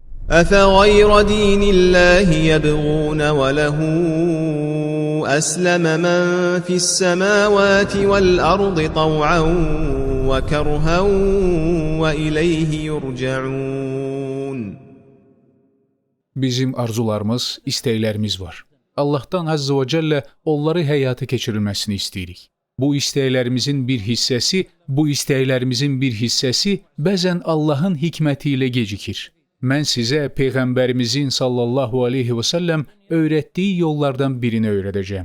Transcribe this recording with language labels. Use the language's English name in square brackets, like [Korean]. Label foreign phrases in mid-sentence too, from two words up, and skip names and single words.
[Arabic] أفغير دين الله يبغون وله أسلم من في السماوات والأرض طوعا وكرها وإليه يرجعون. [Azerbaijani] Bizim arzularımız, istəklərimiz var. Allahdan [Arabic] عز وجل [Azerbaijani] onları həyata keçirilməsini istəyirik. Bu istəklərimizin bir hissəsi bəzən Allahın hikməti ilə gecikir. Mən sizə Peyğəmbərimizin [Arabic] صلى الله عليه وسلم [Azerbaijani] öyrətdiyi yollardan birini öyrədəcəm.